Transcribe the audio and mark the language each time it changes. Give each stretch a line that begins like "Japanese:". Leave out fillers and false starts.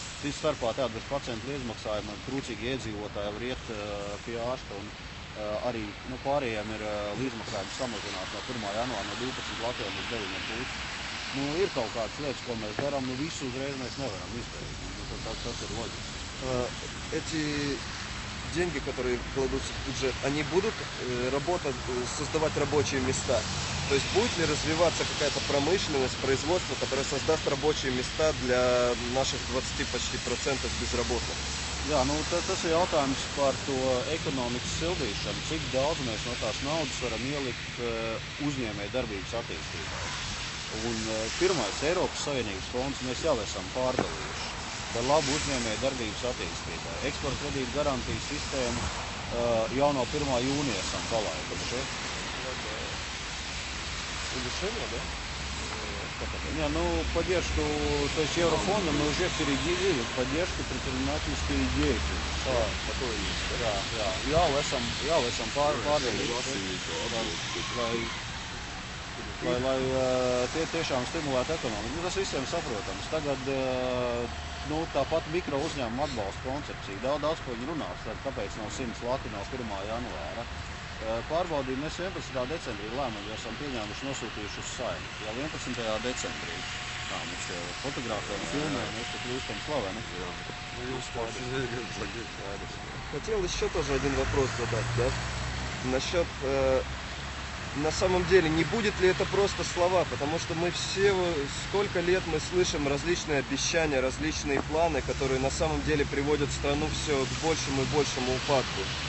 Latvian: Cits starpā tāda bez pacientu izmaksājuma trūcīgi iedzīvotāji var iet pie ārsta un arī pārējiem ir līdzmaksājums samazināts no 1. janvāra no 12 Latvijām līdz 9,5. Ir kaut kādas lietas, ko mēs darām, visu uzreiz mēs nevaram izdarīt. Tas ir loģiski.
Russian: Эти деньги, которые кладутся в бюджет, они будут создавать рабочие места? То есть будет ли развиваться какая-то промышленность, производство, которое sozдаст rабочие места для наших 20 почти процентов безработных?
Latvian: Jā, tas ir jautājums par to ekonomikas sildīšanu, cik daudz mēs no tās naudas varam ielikt uzņēmēju darbības attīstībai. Un pirmais Eiropas Savienības fonds mēs jau esam pārdalījuši par labu uzņēmēju darbības attīstībai. Eksporta kredītu garantijas sistēmu jau no 1. jūnija esam palaiduši.
Russian: Улучшение, да? Не, поддержку, то есть Еврофонда мы уже переделили поддержку предпринимательской деятельности. Такое есть.
Latvian: Jā, jau esam pārdalījuši, lai tie tiešām stimulētu ekonomiku. Tas visiem saprotams. Tagad tāpat mikro uzņēmuma atbalsta koncepcija. Daudz ko viņi runās, kāpēc nav 100 lati no 1. janvāra. Pārbaudījumu mēs 11. decembrī lēmumu esam pieņēmuši nosūtījuši uz Saeimu. Jau 11. decembrī. Mums tie fotogrāfiem filmē, mēs te kļūstam slaveni.
Russian: Хотел еще тоже один вопрос задать, да? Насчет, на самом деле, не будет ли это просто слова? Потому что мы все, сколько лет мы слышим различные обещания, различные планы, которые на самом деле приводят страну все к большему и большему упадку.